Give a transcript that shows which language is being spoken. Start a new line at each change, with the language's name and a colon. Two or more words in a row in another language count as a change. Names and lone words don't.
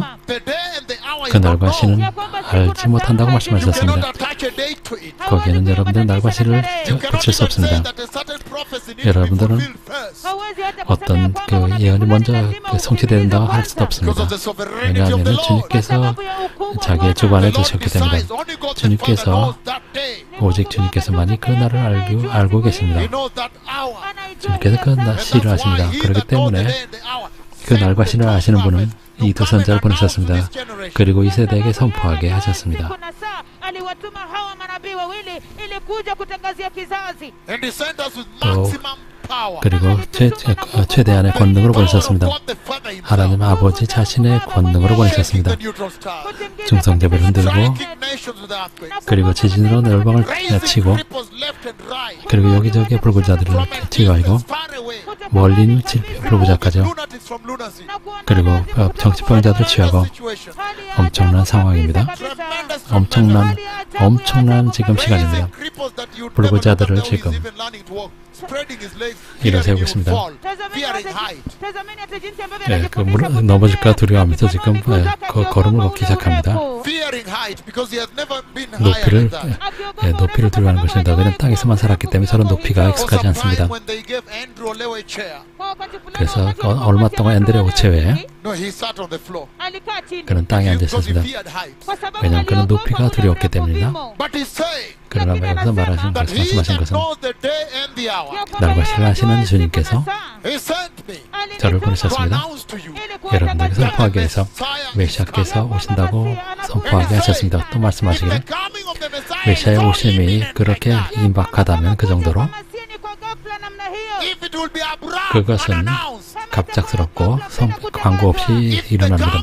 English: the day and the hour you
Korean: 그날과
English: don't
Korean: 시는
English: know.
Korean: 알지 못한다고
English: You cannot
Korean: 말씀하셨습니다.
English: attach a date to it.
Korean: 거기에는 여러분들 날과 시를
English: You cannot
Korean: 붙일 수
English: even say
Korean: 없습니다.
English: that a certain prophecy needs to be
Korean: 여러분들은
English: fulfilled first.
Swahili: hauwezi hata
Korean: 어떤
Swahili: kusema kwamba
Korean: 그
Swahili: unabii
Korean: 예언이 먼저
Swahili: fulani lazima
Korean: 그 성취된다고 할
Swahili: utimizwe
Korean: 수도
Swahili: kwanza.
English: Because
Korean: 없습니다.
English: of the sovereignty of the
Korean: 왜냐하면
English: Lord.
Korean: 주님께서
Swahili: Sababu ya ukubwa wa
Korean: 자기의
Swahili: Bwana.
Korean: 주관에
English: The Lord
Korean: 두셨기 때문에
English: decides. Only God the Father
Korean: 주님께서
English: knows that day.
Korean: 오직 주님께서만이 그 날을 알고 계십니다.
English: He knows that hour.
Swahili: Anaijua
Korean: 주님께서 그
Swahili: hiyo saa.
English: And
Korean: 시를
English: that's
Korean: 아십니다.
English: why he
Korean: 그렇기
English: that knows the
Korean: 때문에
English: day and the hour
Korean: 그
English: sent
Korean: 날과
English: the
Korean: 시를
English: two
Korean: 아시는 분은
English: prophets
Korean: 이
English: to
Korean: 두
English: come and
Korean: 선자를
English: announce to
Korean: 보내셨습니다.
English: this generation.
Korean: 그리고 이 세대에게
Swahili: Sababu
Korean: 선포하게
Swahili: ya
Korean: 하셨습니다.
Swahili: siku na saa, aliwatuma hawa manabii wawili ili kuja kutangazia kizazi.
English: And he sent us with
Korean: 또
English: maximum power.
Korean: 그리고 최대한의 권능으로 보내셨습니다. 하나님 아버지 자신의 권능으로 보내셨습니다. 중성대를 흔들고 그리고 지진으로 열방을 치고 그리고 여기저기 불구자들을 치유하고 멀리 있는 불구자까지요. 그리고 정치병자들 취하고 엄청난 상황입니다. 엄청난 지금 시간입니다. 불구자들을 지금 일어세우고 있습니다.
Swahili: Tazameni hata jinsi ambavyo
Korean: 예,
Swahili: anajifundisha
Korean: 넘어질까 두려워하면서 지금 걸음을 걷기 시작합니다. 높이를 높이를 두려워하는 것입니다. 그는 땅에서만 살았기 때문에 저런 높이가 익숙하지 않습니다. 그래서 얼마 동안 앤드레 오체웨에
Swahili: alikaa chini.
Korean: 그는 땅에 앉아 있었습니다.
Swahili: Kwa sababu
Korean: 왜냐하면 그는
Swahili: aliogopa
Korean: 높이가
Swahili: ule
Korean: 두려웠기
Swahili: urefu
Korean: 때문입니다.
Swahili: vimo.
Korean: 그러나 여기서 말씀하신 것은
Swahili: Ya kwamba
Korean: 날과
Swahili: yeye
Korean: 시를 아시는
Swahili: anajua
Korean: 주님께서
Swahili: siku na saa.
Korean: 저를 보내셨습니다. 여러분들에게 선포하기 위해서 메시아께서 오신다고 선포하게 하셨습니다. 또 말씀하시기를 메시아의 오심이 그렇게 임박하다면 그 정도로 그것은 갑작스럽고 광고 없이 일어납니다.